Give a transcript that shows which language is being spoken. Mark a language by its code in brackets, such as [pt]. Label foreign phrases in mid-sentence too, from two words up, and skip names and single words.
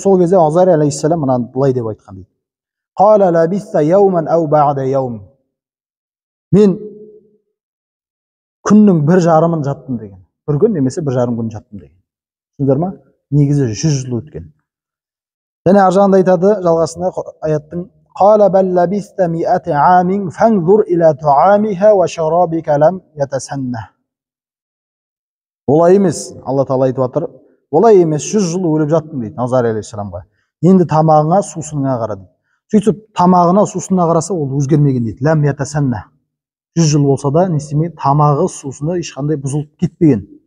[kk] Сол кезде Ғузайр алейхиссалам мынаны былай деп айтқан дейді. [ar] قال لبثت يوما أو بعض يوم. [kk] Мен күннің 1,5 жаттым деген. Бір күн немесе 1,5 күн жаттым деген. Түсіндіңдер ма? Негізі 100 жыл өткен. Және ар жағында айтады жалғасында аяттың [ar] قال بل لبثت مائة عام فانظر إلى طعامك وشرابك لم يتسنه. [kk] Олай емес, Алла тағала айтып жатыр. Олай емес, 100 жыл өліп жаттым дейді Ғузайр алейхиссаламға. Енді тамағыңа, сусыныңа қара дейді. Сөйтіп тамағына, сусынына қараса ол өзгермеген дейді. [ar] لم يتسنه. [kk] 100 жыл болса да не істемей, тамағы, сусыны ешқандай бұзылып кетпеген.